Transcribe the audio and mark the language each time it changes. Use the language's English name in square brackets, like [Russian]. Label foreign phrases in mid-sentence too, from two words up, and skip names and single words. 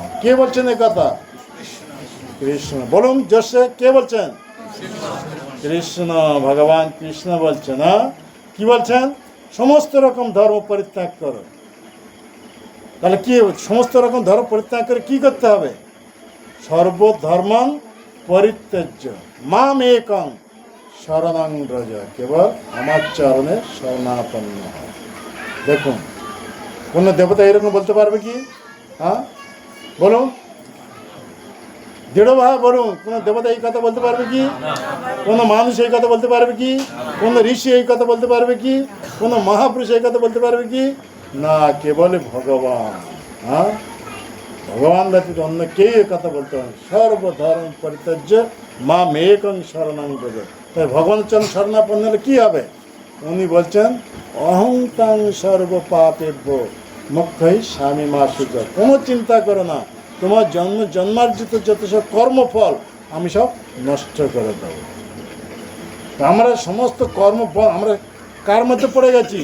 [Bangla] কে বলছেন এই কথা? কৃষ্ণ। বলুন জোশে, কে বলছেন? কৃষ্ণ, ভগবান কৃষ্ণ বলছেন। হ্যাঁ, কি বলছেন? সমস্ত রকম ধর্ম পরিত্যাগ করো। তাহলে কি সমস্ত রকম ধর্ম পরিত্যাগ করে কি করতে হবে? [Sanskrit] সর্বধর্মং পরিত্যজ্য মাম একং শরণং ব্রজ, [Bangla] কেবল আমার চরণে শরণাপন্ন হয়। দেখুন, কোন দেবতা এরকম বলতে পারবে কি? হ্যাঁ বলুন, দৃঢ়ভাবে বলুন, কোন দেবতা এই কথা বলতে পারবে কি? কোন মানুষ এই কথা বলতে পারবে কি? কোন ঋষি এই কথা বলতে পারবে কি? কোন মহাপুরুষ এই কথা বলতে পারবে কি? না, কেবল ভগবান। হ্যাঁ, ভগবান ব্যতীত অন্য কেউ এ কথা বলতে পারে। [Sanskrit] সর্বধর্ম পরিত্যজ্য মাম একং শরণং ব্রজ। [Bangla] তাই ভগবানের চরণ শরণাপন্ন হলে কি হবে? উনি বলছেন [Sanskrit] অহং তাং সর্ব পাপেভ্য মুক্তই স্বামী মা সুচ। [Bangla] কোনো চিন্তা করো না, তোমার জন্মার্জিত যত সব কর্মফল আমি সব নষ্ট করে দেবো। আমরা সমস্ত কর্মফল আমরা কার মধ্যে পড়ে গেছি?